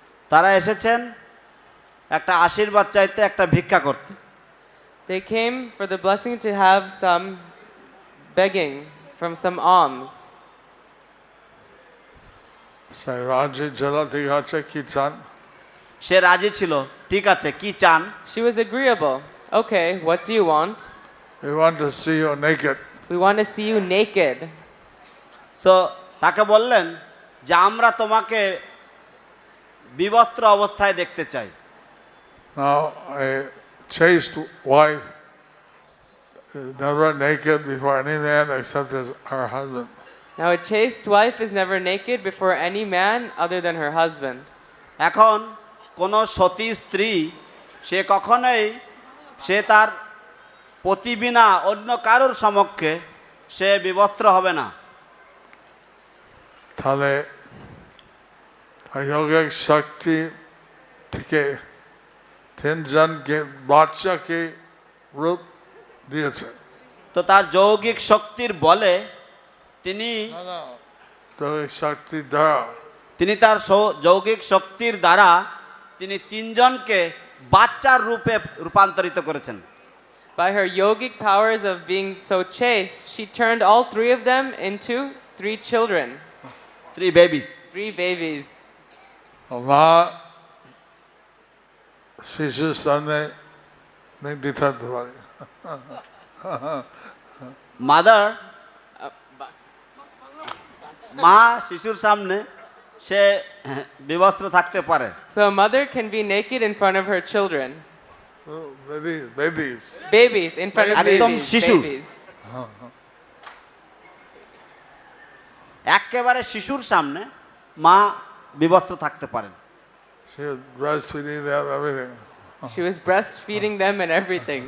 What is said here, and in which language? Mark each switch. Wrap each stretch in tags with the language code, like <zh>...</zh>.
<bn>তারা এসেছেন একটা আশীর্বাদ চাইতে, একটা ভিক্ষা করতে।</bn> <en>They came for the blessing to have some begging from some alms.</en> <bn>সেই রাজ্যে জেলা ঠিক আছে কি চান? সে রাজি ছিল, ঠিক আছে কি চান?</bn> <en>She was agreeable. Okay, what do you want? We want to see you naked. We want to see you naked.</en> <bn>তো তাকে বললেন যে আমরা তোমাকে বিবস্ত্র অবস্থায় দেখতে চাই।</bn> <en>Now, a chaste wife is never naked before any man except her husband. Now, a chaste wife is never naked before any man other than her husband.</en> <bn>এখন কোনো সতী স্ত্রী সে কখনোই সে তার পতি বিনা অন্য কারোর সমক্ষে সে বিবস্ত্র হবে না। তাহলে যোগিক শক্তি থেকে তিনজনকে বাচ্চাকে রূপ দিয়েছে। তো তার যৌগিক শক্তির বলে তিনি যোগিক শক্তি দ্বারা তিনি তার যৌগিক শক্তির দ্বারা তিনি তিনজনকে বাচ্চার রূপে রূপান্তরিত করেছেন।</bn> <en>By her yogic powers of being so chaste, she turned all three of them into 3 children, 3 babies. 3 babies.</en> <bn>মা শিশুর সামনে নির্দি থাকতে পারে।</bn> <en>mother Ba-</en> <bn>মা শিশুর সামনে সে বিবস্ত্র থাকতে পারে।</bn> <en>So a mother can be naked in front of her children. Babies. Babies, in front of</en> <bn>একদম</bn> <en>babies.</en> <bn>শিশু।</bn> <en>Babies.</en> <bn>একেবারে শিশুর সামনে মা বিবস্ত্র থাকতে পারেন।</bn> <en>She was breastfeeding them, everything. She was breastfeeding them and everything.</en>